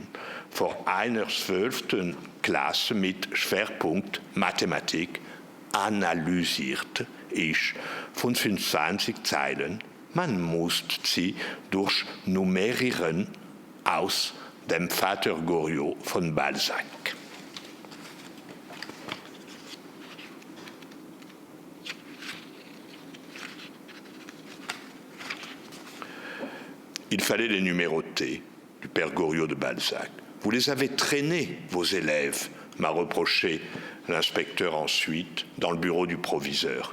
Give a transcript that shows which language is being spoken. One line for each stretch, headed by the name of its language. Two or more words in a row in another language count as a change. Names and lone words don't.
German: Vor einer 12. Klasse mit Schwerpunkt Mathematik analysierte ich 25 Zeilen. Man musste sie durchnummerieren aus dem Vater Goriot von Balzac.
French: Il fallait les numéroter, du père Goriot de Balzac. Vous les avez traînés, vos élèves, m'a reproché l'inspecteur ensuite, dans le bureau du proviseur.